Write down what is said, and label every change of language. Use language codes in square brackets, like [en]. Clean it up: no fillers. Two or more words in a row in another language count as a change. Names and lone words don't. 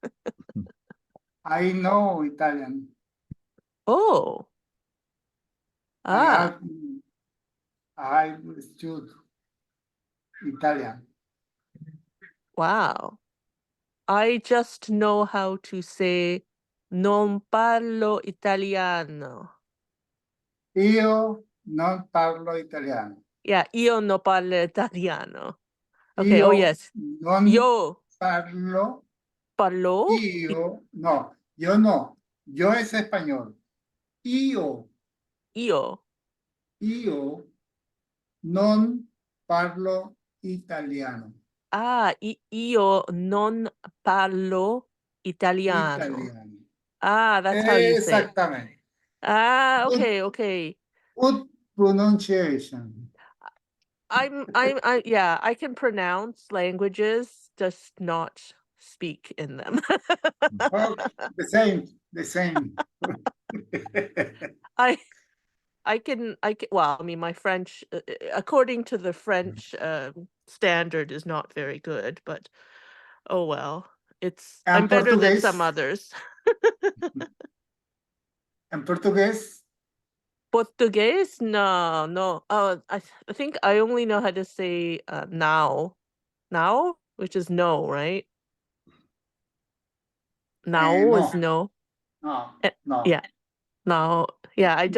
[en] I know Italian. Oh. I Ah. have I studied Italian. Wow. I just know how to say [it] non parlo italiano. Io non parlo italiano. Yeah, io non parlo italiano. [en] Okay, oh [it] Io [en] yes. [it] non [es] Yo [it] parlo. parlo. [es] Yo no. Yo es español. [it] Io non parlo italiano. Ah, io non parlo italiano. Italiano. [en] Ah, that's how you say. [es] Exactamente. Ah, [en] Good. okay. Good pronunciation. Yeah, I can pronounce languages, just not speak in them. Oh, the same. I can, well, I mean, my French, according to the French standard, is not very good, but oh well, I'm And better than Portuguese? some others. [es] En portugués, [en] Portuguese? No. I think I only know how to say now, which is no, right? Now is no. no. Eh, No. Yeah, now. Yeah, I